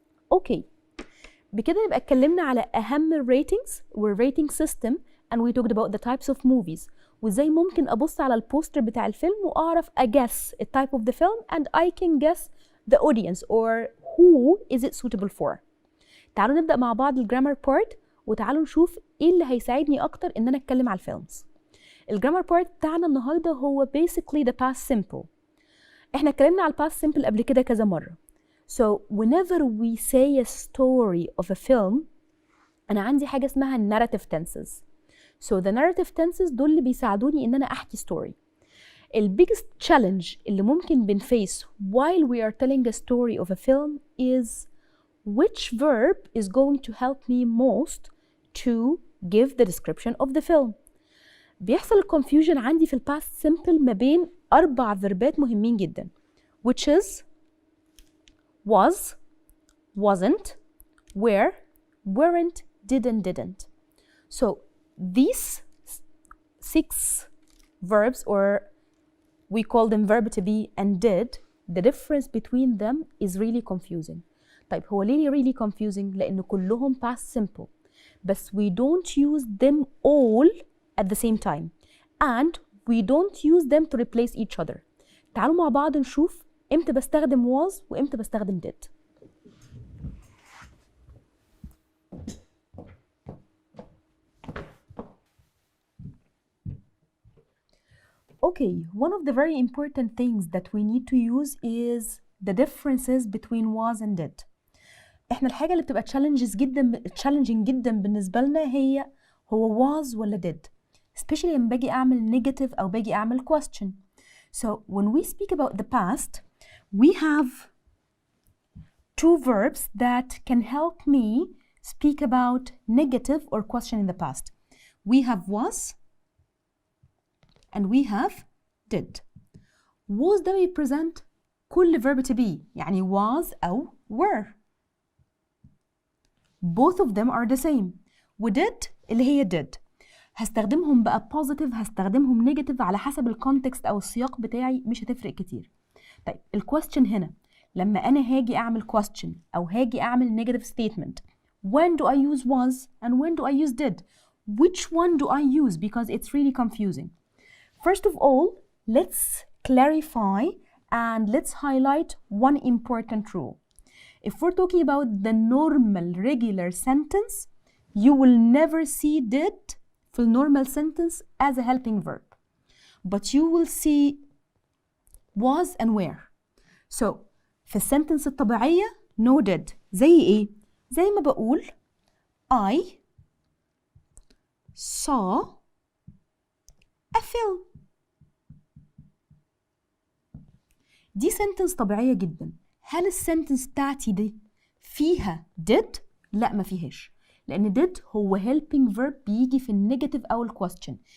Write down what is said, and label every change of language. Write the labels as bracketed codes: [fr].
[en] Okay, [ar] بكده نبقى اتكلمنا على أهم الريتنجز والريتنج سيستم [en] and we talked about the types of movies [ar] وازاي ممكن أبص على البوستر بتاع الفيلم وأعرف [en] أguess the type of the film and I can guess the audience or who is it suitable for. [ar] تعالوا نبدأ مع بعض الجرامر بارت وتعالوا نشوف ايه اللي هيساعدني أكتر إن أنا أتكلم على الفيلمز. الجرامر بارت بتاعنا النهاردة هو [en] basically the past simple. [ar] احنا اتكلمنا على past simple قبل كده كذا مرة. [en] So whenever we say a story of a film, [ar] أنا عندي حاجة اسمها [en] narrative tenses. So the narrative tenses [ar] دول اللي بيساعدوني إن أنا أحكي story. [en] The biggest challenge [ar] اللي ممكن بنفيس [en] while we are telling a story of a film is which verb is going to help me most to give the description of the film. [ar] بيحصل confusion عندي في past simple ما بين 4 فيربات مهمين جدا [en] which is was, wasn't, were, weren't, didn't. So these 6 verbs, or we call them verb to be and did, the difference between them is really confusing. [ar] طيب هو ليه [en] really confusing؟ [ar] لأن كلهم [en] past simple بس we don't use them all at the same time and we don't use them to replace each other. [ar] تعالوا مع بعض نشوف امتى بستخدم was وامتى بستخدم did. [en] Okay, one of the very important things that we need to use is the differences between was and did. [ar] احنا الحاجة اللي بتبقى challenging جدا بالنسبة لنا هو was ولا did. Especially لما باجي أعمل negative أو باجي أعمل question. [en] So when we speak about the past, we have 2 verbs that can help me speak about negative or question in the past. We have was and we have did. was ده represent كل verb to be يعني was أو were. both of them are the same. [ar] و did اللي هي did. هستخدمهم بقى positive هستخدمهم negative على حسب الكونتكست أو السياق بتاعي، مش هتفرق كتير. طيب الكويستشن هنا لما أنا هاجي أعمل [en] question أو هاجي أعمل negative statement, when do I use was and when do I use did? Which one do I use? Because it's really confusing. First of all, let's clarify and let's highlight one important rule. If we're talking about the normal regular sentence, you will never see did في normal sentence as a helping verb. But you will see was and were. [ar] So في السنتنس الطبيعية no did. زي ايه؟ زي ما بقول [en] I saw a film. [ar] دي sentence طبيعية جدا. هل السنتنس بتاعتي دي فيها did؟ لا ما فيهاش، لأن did هو helping verb بيجي في النيجاتيف أو الquestion.